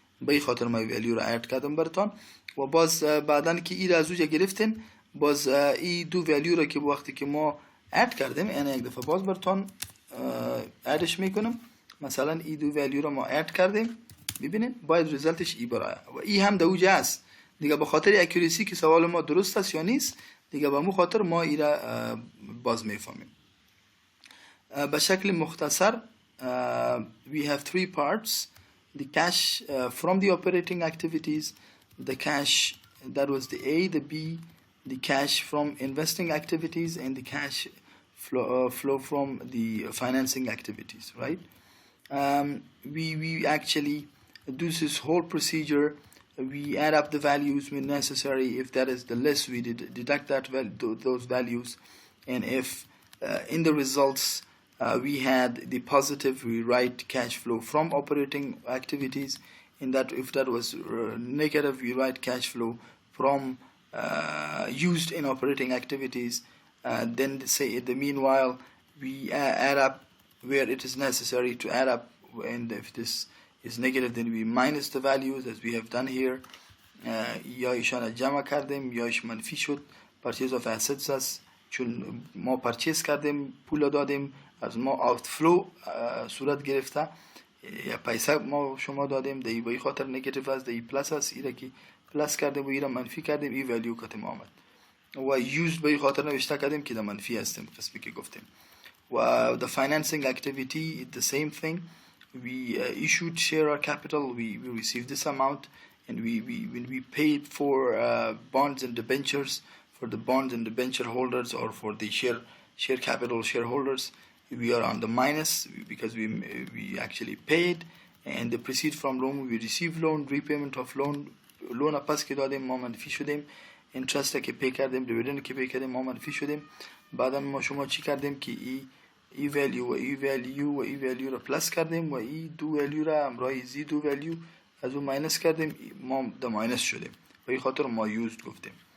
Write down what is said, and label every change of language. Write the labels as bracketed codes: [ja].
[fa] به این خاطر ما ویلیو را اد کردم براتون. و باز بعدن که ای را از اوجا گرفتین، باز ای دو ویلیو را که وقتی که ما اد کردیم، یعنی یک دفعه باز براتون ادش میکنم. مثلا ای دو ویلیو را ما اد کردیم، ببینید باید ریزلتش ای برای و ای هم در اوجا است دیگه. به خاطر اکوریسی که سوال ما درست است یا نیست دیگه، به مو خاطر ما ای را باز میفهمیم. به شکل مختصر [en] we have three parts: the cash from the operating activities, the cash that was the A, the B, the cash from investing activities, and the cash flow from the financing activities, right? We actually do this whole procedure. We add up the values when necessary. If that is the less, we deduct those values, and if in the results we had the positive, we write cash flow from operating activities. In that, if that was negative, we write cash flow from used in operating activities. Then say in the meanwhile we add up where it is necessary to add up, and if this is negative then we minus the values as we have done here. [fa] یا ایشان جمع کردیم یا ایش منفی شد. [en] purchase of assets [fa] است چون ما پرچیز کردیم، پول دادیم، از ما آوتفلو صورت گرفته، یا پیسه ما شما دادیم، دی به خاطر نگاتیو است، دی پلاس است، ایره که پلاس کردیم و ایره منفی کردیم، ای ولیو کتیم آمد. و یوزد به خاطر نوشته کردیم که در منفی هستیم قسمی که گفتیم. [en] و the financing activity the same thing. We issued share capital, we received this amount, and when we paid for bonds and debentures for the bonds and debenture holders or for the share capital shareholders, we are on the minus because we actually paid. And the proceed from loan, we receive loan, repayment of loan [fa] پس که دادیم ما منفی شدیم، interest که پی کردیم، dividend که پی کردیم ما منفی شدیم. بعدا ما شما چی کردیم که ای ولیو و ای ولیو و ای ولیو را پلاس کردیم و ای دو ولیو را امرای زی دو ولیو از اون ماینس کردیم، ما در ماینس شدیم و این خاطر ما یوزد گفتیم.